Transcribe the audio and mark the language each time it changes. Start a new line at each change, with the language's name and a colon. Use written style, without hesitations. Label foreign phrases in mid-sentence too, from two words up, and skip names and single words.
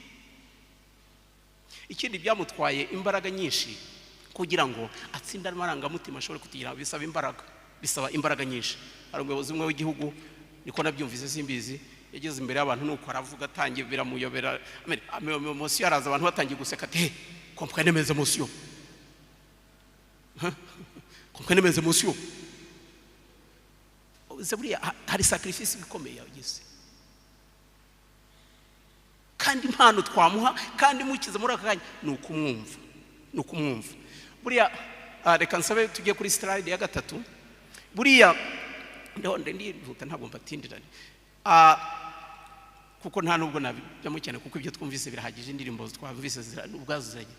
Kinyarwanda: Ikindi byamutwaye imbaraga nyinshi kugira ngo atsinda amarangamutima ashobore kugira, bisaba imbaraga nyinshi. Hari umuyobozi umwe w'igihugu niko nabyumvise simbizi, yageze imbere y'abantu nuko aravuga atangiye biramuyobera, emotion araza abantu batangiye guseka ati
French: comprenez mes émotions, comprenez mes émotions.
Kinyarwanda: Buriya hari sacrifice bikomeye yagize, kandi impano twamuha kandi mukiza muri aka kanya ni ukumwumva. Buriya reka nsabe tujye kuri slide ya 3. Buriya ndihuta ntabwo mbatindirane kuko nta nubwo nabijyamo cyane kuko ibyo twumvise birahagije, indirimbo twumvise ubwazo ziranye.